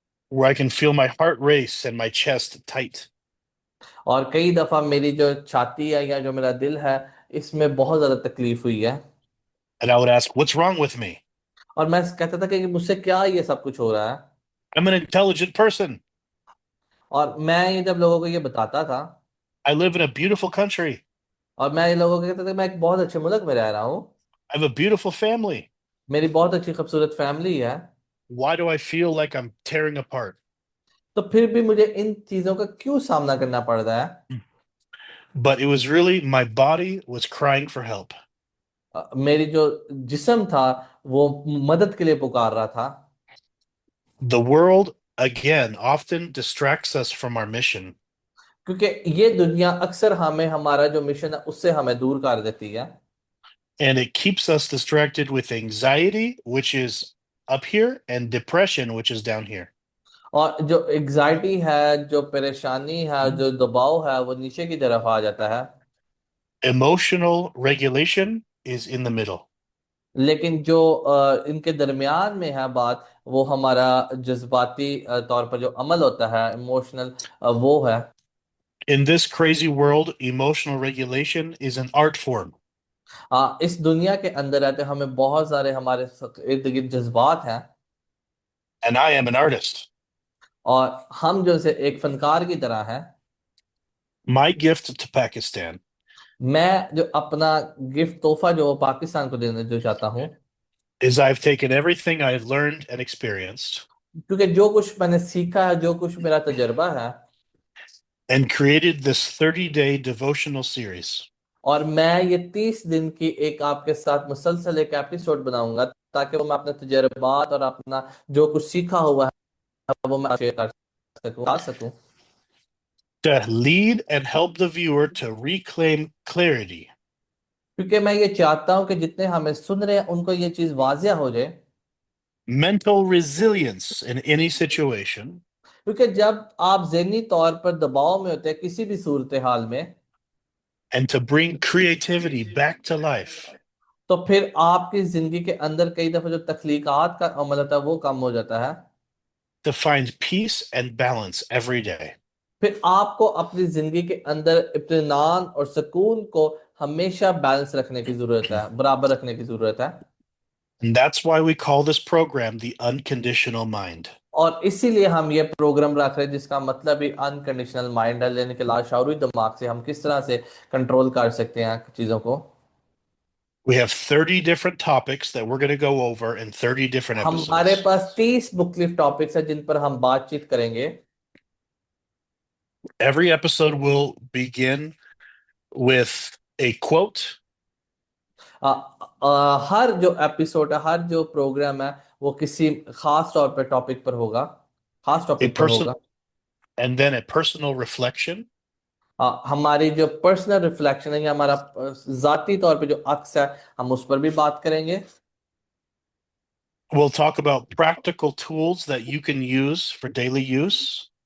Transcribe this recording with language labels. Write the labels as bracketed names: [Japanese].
[English] where I can feel my heart race and my chest tight. [Hindi] और कई दफा मेरी जो छाती है या जो मेरा दिल है, इसमें बहुत ज्यादा तकलीफ हुई है। [English] And I would ask, what's wrong with me? [Hindi] और मैं कहता था कि मुझसे क्या ये सब कुछ हो रहा है। [English] I'm an intelligent person. [Hindi] और मैं ये जब लोगों को ये बताता था, [English] I live in a beautiful country. [Hindi] और मैं ये लोगों को कहता था कि मैं एक बहुत अच्छे मुल्क में रह रहा हूँ, [English] I have a beautiful family. [Hindi] मेरी बहुत अच्छी खूबसूरत फैमिली है, [English] Why do I feel like I'm tearing apart? [Hindi] तो फिर भी मुझे इन चीजों का क्यों सामना करना पड़ रहा है। [English] But it was really my body was crying for help. [Hindi] मेरी जो जिस्म था वो मदद के लिए पुकार रहा था। [English] The world, again, often distracts us from our mission, [Hindi] क्योंकि ये दुनिया अक्सर हमें हमारा जो मिशन है उससे हमें दूर कर देती है। [English] and it keeps us distracted with anxiety, which is up here, and depression, which is down here. [Hindi] और जो एग्जाइटी है, जो परेशानी है, जो दबाव है, वो नीचे की तरफ आ जाता है। [English] Emotional regulation is in the middle. [Hindi] लेकिन जो इनके दरमियान में है बात, वो हमारा जज्बाती तौर पर जो अमल होता है, इमोशनल, वो है। [English] In this crazy world, emotional regulation is an art form. [Hindi] इस दुनिया के अंदर रहते हमें बहुत सारे हमारे इर्द गिर्द जज्बात हैं। [English] And I am an artist. [Hindi] और हम जो से एक फनकार की तरह हैं। [English] My gift to Pakistan [Hindi] मैं जो अपना गिफ्ट तोहफा जो पाकिस्तान को देने जो चाहता हूँ, [English] is I've taken everything I've learned and experienced [Hindi] क्योंकि जो कुछ मैंने सीखा है, जो कुछ मेरा तजर्बा है, [English] and created this 30-day devotional series. [Hindi] और मैं ये 30 दिन की एक आपके साथ मुसलसल एक एपिसोड बनाऊंगा, ताकि वो मैं अपने तजर्बात और अपना जो कुछ सीखा हुआ है वो मैं शेयर कर सकूं, बता सकूं। [English] To lead and help the viewer to reclaim clarity, [Hindi] क्योंकि मैं ये चाहता हूं कि जितने हमें सुन रहे हैं उनको ये चीज वाजिया हो जाए। [English] mental resilience in any situation, [Hindi] क्योंकि जब आप ज़हनी तौर पर दबाव में होते हैं किसी भी सूरत हाल में, [English] and to bring creativity back to life. [Hindi] तो फिर आपकी जिंदगी के अंदर कई दफा जो तख्लीकात का अमल होता है वो कम हो जाता है। [English] To find peace and balance every day. [Hindi] फिर आपको अपनी जिंदगी के अंदर इत्मीनान और सुकून को हमेशा बैलेंस रखने की जरूरत है, बराबर रखने की जरूरत है। [English] And that's why we call this program the unconditional mind. [Hindi] और इसीलिए हम ये प्रोग्राम रख रहे हैं जिसका मतलब ही अनकंडीशनल माइंड है, यानी कि लाशऊरी दिमाग से हम किस तरह से कंट्रोल कर सकते हैं चीजों को। [English] We have 30 different topics that we're going to go over in 30 different [Hindi] हमारे [English] episodes. [Hindi] पास 30 मुख्तलिफ टॉपिक्स है जिन पर हम बातचीत करेंगे। [English] Every episode will begin with a quote, [Hindi] हर जो एपिसोड है, हर जो प्रोग्राम है, वो किसी खास तौर पर टॉपिक पर होगा, खास [English] a [Hindi] टॉपिक पर [English] person, [Hindi] होगा। [English] and then a personal reflection. [Hindi] हमारी जो पर्सनल रिफ्लेक्शन है या हमारा जाती तौर पे जो अक्स है, हम उस पर भी बात करेंगे। [English] We'll talk about practical tools that you can use for daily use.